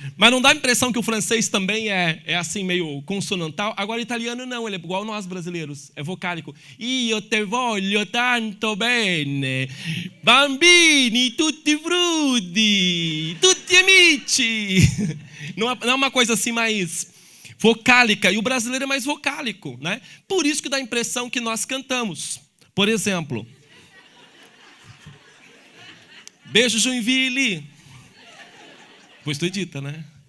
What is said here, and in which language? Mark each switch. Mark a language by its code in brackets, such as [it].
[pt] Mas não dá a impressão que o francês também é assim, meio consonantal. Agora, o italiano não, ele é igual nós brasileiros, é vocálico. [it] Io te voglio tanto bene, bambini, tutti frutti, tutti amici. [pt] Não é uma coisa assim mais vocálica, e o brasileiro é mais vocálico, né? Por isso que dá a impressão que nós cantamos. Por exemplo... Beijo, Joinville. Pois tu edita, né?